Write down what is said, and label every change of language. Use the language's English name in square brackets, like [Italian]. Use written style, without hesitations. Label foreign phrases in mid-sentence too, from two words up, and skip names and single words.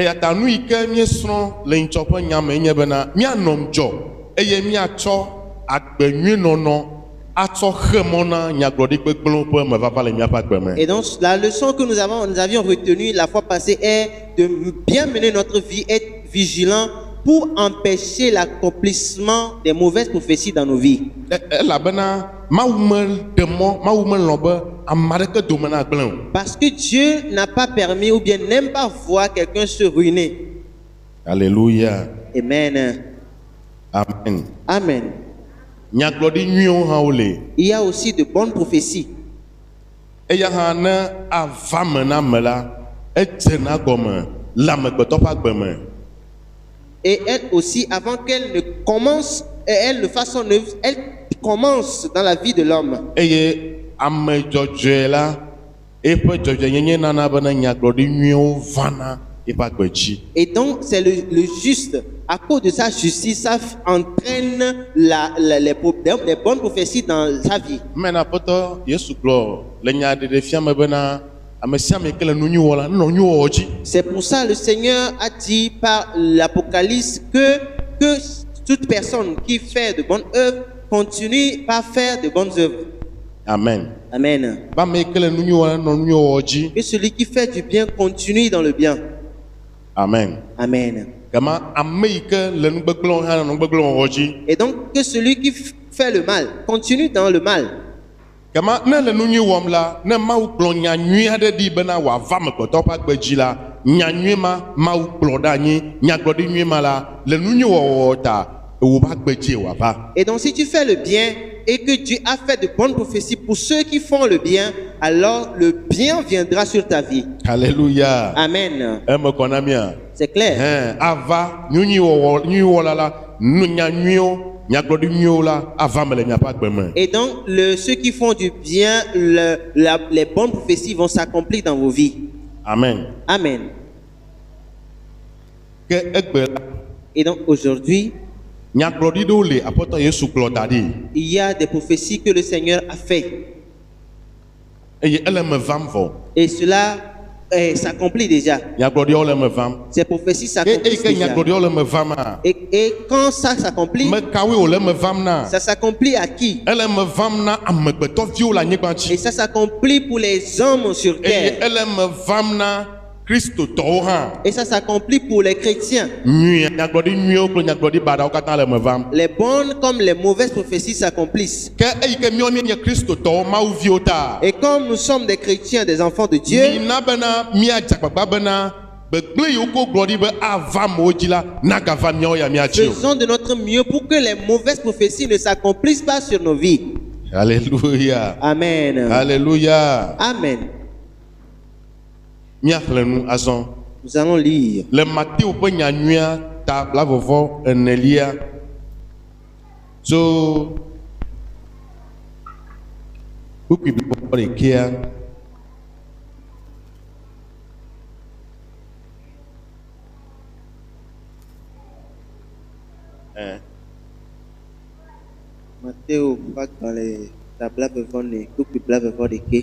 [French] Et donc la leçon que nous avions retenue la fois passée est de bien mener notre vie, être vigilant pour empêcher l'accomplissement des mauvaises prophéties dans nos vies. Parce que Dieu n'a pas permis ou bien n'aime pas voir quelqu'un se ruiner. Alléluia. Amen. Amen. Amen. [Ewe] Nyagblɔɖi nyuiwo hã wole. [French] Il y a aussi de bonnes prophéties. [Ewe] Eya hã ne ava me na ame la, edzena gɔme le amegbetɔ ƒe agbe me. [French] Et elle aussi, avant qu'elle ne commence, elle ne fasse son œuvre, elle commence dans la vie de l'homme. [Ewe] Eye ame dzɔdzɔe la, eƒe dzɔdzɔenyenye nana bena nyagblɔɖi nyuiwo vana eƒe agbe dzi. [French] Et donc, c'est le juste. À cause de sa justice, ça entraîne les bonnes prophéties dans sa vie. [Ewe] Mena aƒetɔ Yesu gblɔ le nyaɖeɖefia me bena ame sia ame ke le nu nyui wɔ la, nenɔ nyui wɔwɔ dzi. [French] C'est pour ça que le Seigneur a dit par l'Apocalypse que toute personne qui fait de bonnes œuvres continue par faire de bonnes œuvres. Amen. Amen. [Ewe] Ba ame ke le nu nyui wɔ la, nenɔ nyui wɔwɔ dzi. [French] Que celui qui fait du bien continue dans le bien. Amen. Amen. [Ewe] Gama ame yi ke le nugbegblẽwo hã nɔ nugbegblẽ wɔwɔ dzi. [French] Et donc, que celui qui fait le mal continue dans le mal. [Ewe] Gama ne le nu nyui wɔm la, ne Mawu kplɔ nya nyui aɖe ɖi bena wòava amegbetɔ ƒe agbe dzi la, nya nyui ma Mawu kplɔ ɖe anyi, nyagblɔɖi nyui ma la, le nu nyui wɔwɔ ta, wòƒe agbe dzi wòava. [French] Et donc, si tu fais le bien et que Dieu a fait de bonnes prophéties pour ceux qui font le bien, alors le bien viendra sur ta vie. Alléluia. Amen. [Ewe] Eme kɔ na mia. [French] C'est clair. [Ewe] Ava nyui wɔla la, nya nyuiwo, nyagblɔɖi nyuiwo la, ava me le miaƒe agbe me. [French] Et donc, ceux qui font du bien, les bonnes prophéties vont s'accomplir dans vos vies. Amen. Amen. [Ewe] Ke egbe la, [French] Et donc, aujourd'hui, [Ewe] nyagblɔɖi ɖewo le aƒetɔ Yesu kplɔ da ɖi. [French] il y a des prophéties que le Seigneur a fait. [Ewe] Eye ele me vam vɔ. [French] Et cela s'accomplit déjà. [Ewe] Nyagblɔɖiawo le me vam. [French] Ces prophéties [Ewe] Eye [French] s'accomplissent [Ewe] ke [French] déjà. [Ewe] nyagblɔɖiawo le me vam a, [French] Et quand ça s'accomplit, [Ewe] me kawoe wòle me vam na. [French] ça s'accomplit à qui? [Ewe] Ele me vam na amegbetɔviwo le anyigba [French] Et [Ewe] dzi. [French] ça s'accomplit pour les hommes sur [Ewe] Eye [French] terre. [Ewe] ele me vam na kristotɔwo hã. [French] Et ça s'accomplit pour les chrétiens. [Ewe] Nyui, nyagblɔɖi nyuiwo kple nyagblɔɖi baɖawo katã le me vam. [French] Les bonnes comme les mauvaises prophéties s'accomplissent. [Ewe] Ke eyi ke míawo míenye kristotɔwo Mawuviwo ta, [French] Et comme nous sommes des chrétiens, des enfants de Dieu, [Ewe] mina bena míadze agbagba bena gbegblẽ yiwo ko gblɔ ɖi be ava amewo dzi la, nagava míawo ya míadzi o. [French] faisons de notre mieux pour que les mauvaises prophéties ne s'accomplissent pas sur nos vies. Alléluia. Amen. Alléluia. Amen. [Ewe] Míaxlẽ nu azɔ. [French] Nous allons lire [Ewe] Le Matthieu ƒe nyanyuia ta blavɔvɔ enelia tso kpukpui bibɔ ɖekea. Matteo bagbalẽ tablavevɔ kpukpui blavevɔ ɖekɛ.